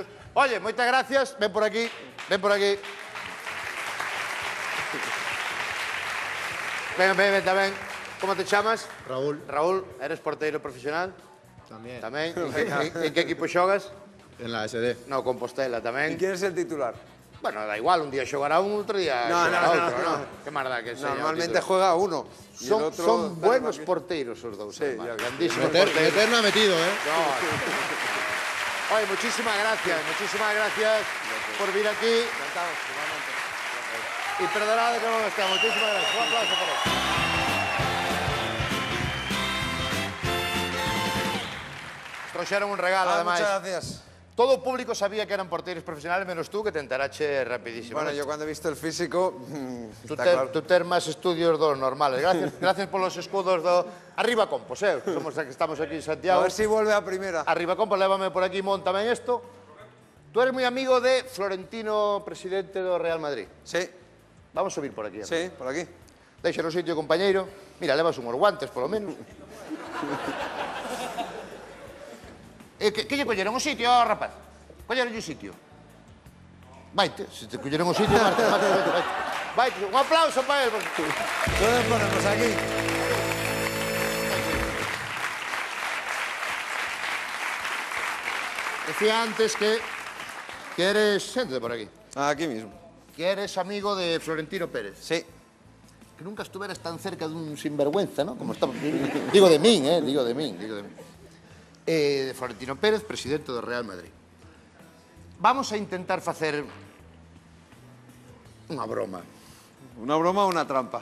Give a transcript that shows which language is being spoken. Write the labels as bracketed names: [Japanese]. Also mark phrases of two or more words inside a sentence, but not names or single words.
[Galician] Oye, moitas gracias. Ven por aquí. Ven por aquí. Ven tamén. Como te chamas? Raúl. Raúl, eres porteiro profesional? [Spanish] También. [Galician] Tamén. En que equipo xogas? [Spanish] En la SD. No, Compostela ¿Y [Galician] tamén. [Spanish] quién es el titular? [Galician] Bueno, da igual, un día xogará un, outro día xogará outro, ¿no? Que máis dá que seña [Spanish] Normalmente juega uno. Y el otro Son está buenos aquí. [Galician] porteiros os dous, [Spanish] Sí, además. ya ves. [Galician] Grandísimos porteiros. [Spanish] Meter no ha metido, ¿eh? Oye, muchísimas gracias [Galician] por vir aquí. [Spanish] Y perdonad que no está. Muchísimas gracias. Un aplauso por eso. [Galician] Trouxeron un regalo, además. [Spanish] Muchas gracias. [Galician] Todo o público sabía que eran porteiros profesionales, menos tú, que te enterache rapidísimo. [Spanish] Bueno, ¿no? yo cuando he visto el físico... Tú está claro. [Galician] ter máis estudios dos normales. Gracias polos escudos do... Arriba Compos, que somos que estamos aquí en Santiago. [Spanish] A ver si vuelve a primera. [Galician] Arriba Compos, lévame por aquí, [Spanish] móntame esto. [Galician] Tú eres moi amigo de Florentino, presidente do Real Madrid. [Spanish] Sí, Vamos a subir por aquí. sí, por aquí. [Galician] Deixa no sitio, compañeiro. Mira, levas unhos guantes, polo menos. Que lle colleron o sitio, rapaz? Colleron o sitio. Vaite, se te colleron o sitio, vaite. [Spanish] Un aplauso para él. Todos ponemos aquí. Decía antes que eres... Siéntate por aquí. Aquí mismo. Que eres amigo de Florentino Pérez. Sí. [Galician] Que nunca estuveras tan cerca dun sinvergüenza, ¿no? Como estamos... Digo de min, digo de min. De Florentino Pérez, presidente do Real Madrid. Vamos a intentar facer unha broma. [Spanish] ¿Una broma o una trampa?